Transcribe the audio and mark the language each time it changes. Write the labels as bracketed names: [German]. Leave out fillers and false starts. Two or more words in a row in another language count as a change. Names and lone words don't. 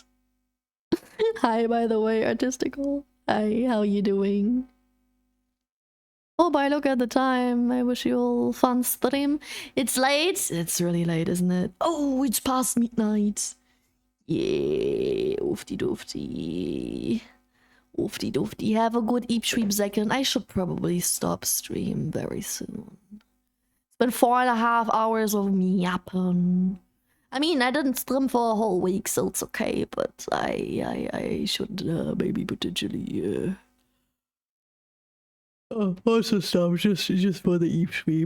[English] Hi, by the way, Artistical. Hi, how you doing? Oh, but look at the time. I wish you all fun stream. It's late. It's really late, isn't it? Oh, it's past midnight. Yeah, oofty doofty. Oofty doofty. Have a good eep stream second. I should probably stop stream very soon. It's been 4.5 hours of me yapping. I mean, I didn't stream for a whole week, so it's okay, but I should maybe potentially also stop just for the eep stream.